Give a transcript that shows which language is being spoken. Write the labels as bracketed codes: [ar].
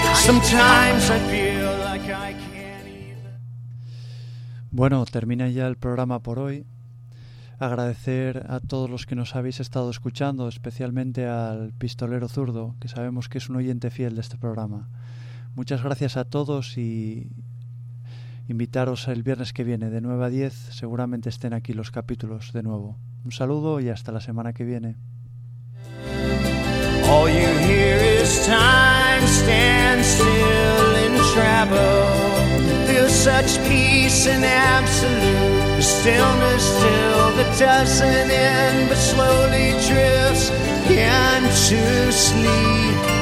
[en] Sometimes I feel like I can't even. [es] Bueno, termina ya el programa por hoy. Agradecer a todos los que nos habéis estado escuchando, especialmente al pistolero zurdo, que sabemos que es un oyente fiel de este programa. Muchas gracias a todos y invitaros el viernes que viene de 9 a 10, seguramente estén aquí los capítulos de nuevo. Un saludo y hasta la semana que viene. [en] All you hear is time stand still in trouble. Feel such peace and absolute stillness till the doesn't end, but slowly drifts into sleep.